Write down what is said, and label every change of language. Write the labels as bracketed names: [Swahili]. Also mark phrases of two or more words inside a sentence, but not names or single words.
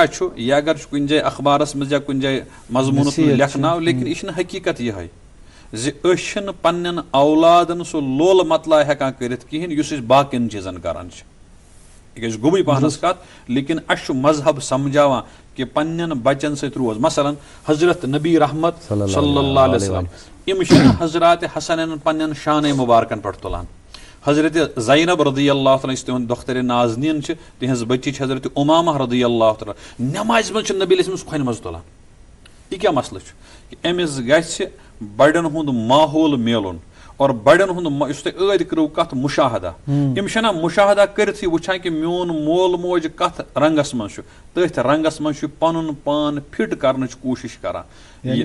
[Kashmiri] چھُ یہِ اگر چھُ کُنہِ جایہِ اخبارس منٛز یا کُنہِ جایہِ مضموٗنس منٛز لیکھناو لیکن یہِ چھنہٕ حقیٖقت یِہے زِ أسۍ چھِنہٕ پننٮ۪ن اولادن سُہ لول مطلع ہٮ۪کان کٔرِتھ کِہینۍ یُس أسۍ باقین چیٖزن کران چھِ یہِ گژھِ گوٚبٕے پہنس کتھ لیکن اسہِ چھُ مذہب سمجھاوان کہِ پننٮ۪ن بچن سۭتۍ روز مثلاً حضرت نبی رحمت [Arabic] صلی اللہ علیہ وسلم [Kashmiri] یِم چھِ حضرات حسنین پننٮ۪ن شانے مبارکن پٮ۪ٹھ تُلان حضرت زینب [Arabic] رضی اللہ تعالیٰ [Kashmiri] یُس تِہُنٛد دۄخترِ نازنیٖن چھِ تِہنٛز بٔچی چھِ حضرت امامہ [Arabic] رضی اللہ تعالیٰ [Kashmiri] نٮ۪مازِ منٛز چھِ نبی [Arabic] علیہ السلام [Kashmiri] کھۄنہِ منٛز تُلان یہِ کیٛاہ مسلہٕ چھُ کہِ أمِس گژھِ بڑٮ۪ن ہُنٛد ماحول میلُن اور بڑٮ۪ن ہُنٛد یُس تۄہہِ ٲدۍ کٔرٕو کتھ مُشاہدہ یِم چھِنہ مُشاہدہ کٔرِتھٕے وٕچھان کہِ میون مول موج کتھ رنگس منٛز چھُ تٔتھۍ رنگس منٛز چھُ پنُن پان فٹ کرنٕچ کوٗشش کران